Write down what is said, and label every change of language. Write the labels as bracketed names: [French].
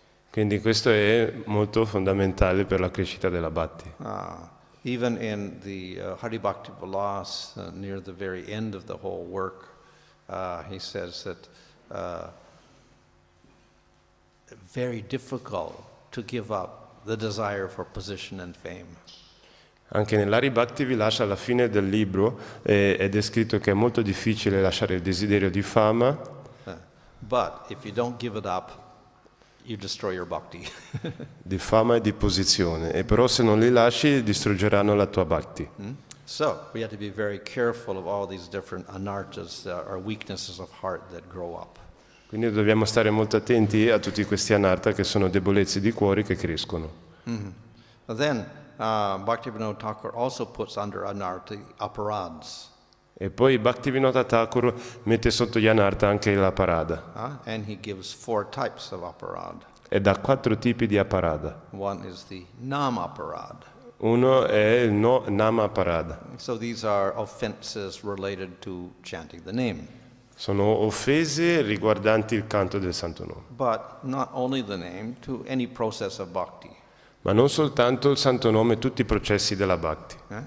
[Italian] Quindi questo è molto fondamentale per la crescita della bhakti. [English] Even in the Hari Bhakti Vilas, near the very end of the whole work, he says that very difficult to give up the desire for position and fame. [Italian] Anche nell'Hari Bhakti Vilas, alla fine del libro, è descritto che è molto difficile lasciare il desiderio di fama. [English] But if you don't give it up, you destroy your bhakti. [Italian] Di fama e di posizione, e però se non li lasci distruggeranno la tua bhakti. [English] So we have to be very careful of all these different anarthas, or weaknesses of heart that grow up. [Italian] Quindi dobbiamo stare molto attenti a tutti questi anartha che sono debolezze di cuore che crescono. [English] Then Bhaktivinoda Thakur also puts under anartha aparads. [Italian] E poi Bhaktivinoda Thakur mette sotto gli anartha anche la parada. [English] And he gives 4 types of aparad. [Italian] E dà 4 tipi di aparada. [English] One is the nam aparad. [Italian] Uno è il nama parada. [English] So these are offenses related to chanting the name. [Italian] Sono offese riguardanti il canto del santo nome. [English] But not only the name, to any process of bhakti. [Italian] Ma non soltanto il santo nome, tutti i processi della bhakti.